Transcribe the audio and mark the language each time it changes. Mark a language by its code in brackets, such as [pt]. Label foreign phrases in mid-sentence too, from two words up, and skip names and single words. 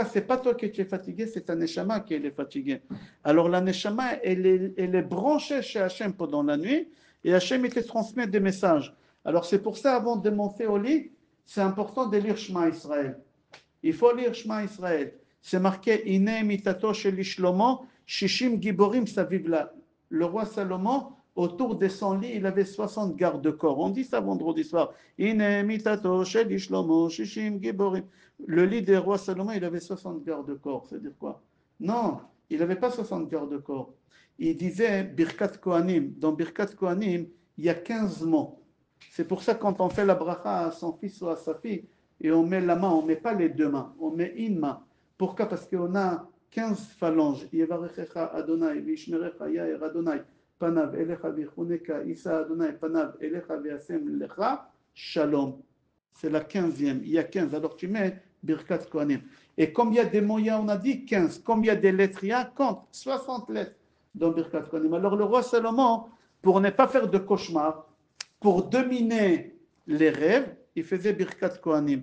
[fr] Ce n'est pas toi qui es fatigué, c'est ta neshama qui est fatiguée. Alors la neshama, elle est branchée chez Hachem pendant la nuit et Hachem, il te transmet des messages. Alors c'est pour ça, avant de monter au lit, c'est important de lire Shema Israël. Il faut lire Shema Israël. C'est marqué [he] הנה מטתו של שלמה ששים גברים סביב לה. [fr] Le roi Salomon, autour de son lit, il avait 60 gardes-corps. On dit ça vendredi soir. [he] הנה מטתו של שלמה ששים גברים. [fr] Le lit du roi Salomon, il avait 60 gardes-corps. C'est-à-dire quoi? Non, il n'avait pas 60 garde-corps. Il disait [he] ברכת כהנים. [fr] Dans [he] ברכת כהנים, [fr] il y a 15 mots. C'est pour ça que quand on fait la bracha à son fils ou à sa fille, et on met la main, on ne met pas les deux mains, on met une main. Pourquoi? Parce qu'on a 15 phalanges. [he] יברכך ה', וישמרך יאר ה' פניו אליך ויחנך, ישא ה' פניו אליך וישם לך, שלום. [fr] C'est la 15e. Il y a 15. Alors tu mets [he] ברכת כהנים. [fr] Et comme il y a des moyens, on a dit 15. Comme il y a des lettres, il y a compte 60 lettres dans [he] ברכת כהנים. [fr] Alors le roi Salomon, pour ne pas faire de cauchemar, pour dominer les rêves, il faisait [he] ברכת כהנים.